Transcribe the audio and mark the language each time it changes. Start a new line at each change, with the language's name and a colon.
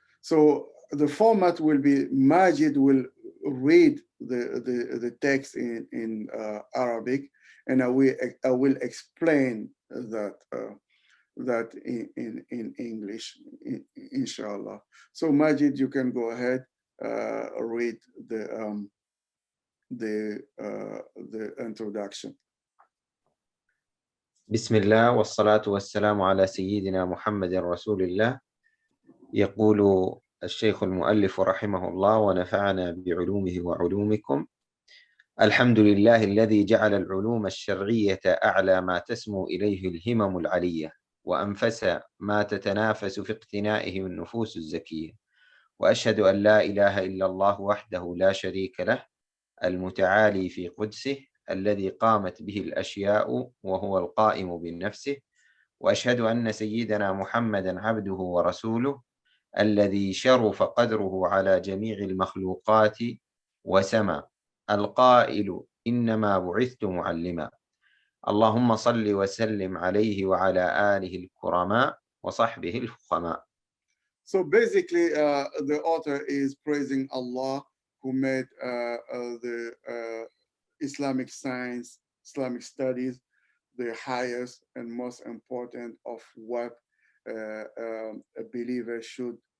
English: So the format will be Majid will read the text in Arabic, and I will explain that in English, inshallah. So Majid, you can go ahead, read the introduction.
Arabic: بسم الله والصلاة والسلام على سيدنا محمد رسول الله. يقول الشيخ المؤلف رحمه الله ونفعنا بعلومه وعلومكم. الحمد لله الذي جعل العلوم الشرعية أعلى ما تسمو إليه الهمم العلية، وأنفس ما تتنافس في اقتنائه النفوس الزكية. وأشهد أن لا إله إلا الله وحده لا شريك له، المتعالي في قدسه، الذي قامت به الأشياء وهو القائم بنفسه. وأشهد أن سيدنا محمدًا عبده ورسوله، الذي شرف قدره على جميع المخلوقات وسما، القائل إنما بعثت معلما. اللهم صل وسلم عليه وعلى آله الكرماء وصحبه الفخماء.
English: So basically, the author is praising Allah, who made the Islamic science, Islamic studies, the highest and most important of what a believer should